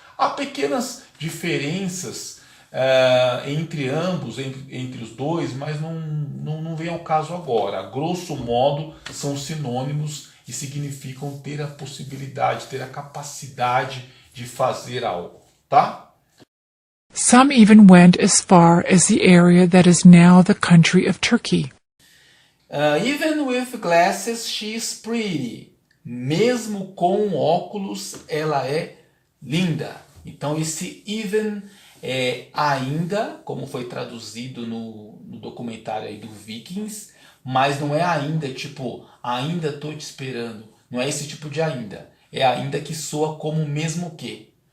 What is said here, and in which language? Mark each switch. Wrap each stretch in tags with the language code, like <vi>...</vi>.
<pt>Há pequenas diferenças entre ambos, entre os dois, mas não vem ao caso agora. A grosso modo, são sinônimos e significam ter a possibilidade, ter a capacidade de fazer algo, tá?</pt> <en>Some even went as far as the area that is now the country of Turkey. Even with glasses, she is pretty.</en> <pt>Mesmo com óculos, ela é linda. Então esse even é ainda, como foi traduzido no documentário aí do Vikings, mas não é ainda tipo, ainda tô te esperando. Não é esse tipo de ainda. É ainda que soa como mesmo que.</pt>